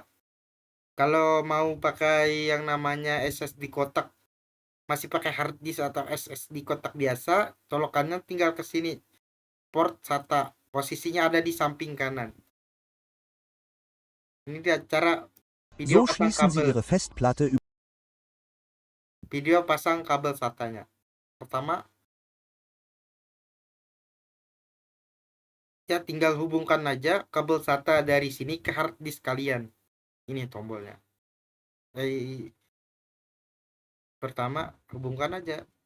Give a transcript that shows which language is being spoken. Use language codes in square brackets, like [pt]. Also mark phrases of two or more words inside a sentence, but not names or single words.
[id] Kalau mau pakai yang namanya SSD kotak, masih pakai hard disk atau SSD kotak biasa, colokannya tinggal ke sini. Port SATA. Posisinya ada di samping kanan. Ini dia cara video [de] So [id] pasang [de] schließen Sie [id] kabel. [de] Ihre Festplatte über [id] Video pasang kabel SATA-nya. Pertama, ya tinggal hubungkan aja kabel SATA dari sini ke hard disk kalian. Ini tombolnya. Pertama, hubungkan aja.